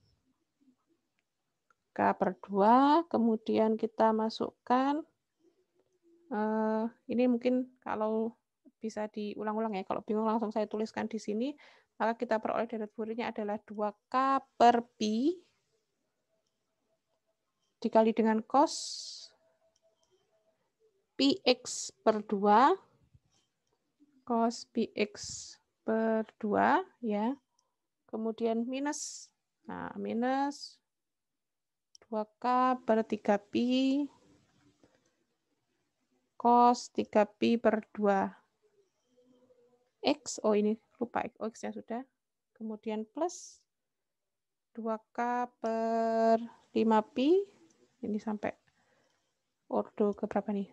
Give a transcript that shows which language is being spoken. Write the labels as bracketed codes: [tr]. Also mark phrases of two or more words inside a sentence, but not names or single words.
[id] K per 2, kemudian kita masukkan, ini mungkin kalau bisa diulang-ulang ya, kalau bingung langsung saya tuliskan di sini, maka kita peroleh deret Fourier-nya adalah 2K per Pi dikali dengan cos Px per 2, cos Px per 2, ya, kemudian minus, nah minus 2K per 3pi cos 3pi per 2x, oh ini lupa x-nya sudah, kemudian plus 2K per 5pi, ini sampai ordo ke berapa nih?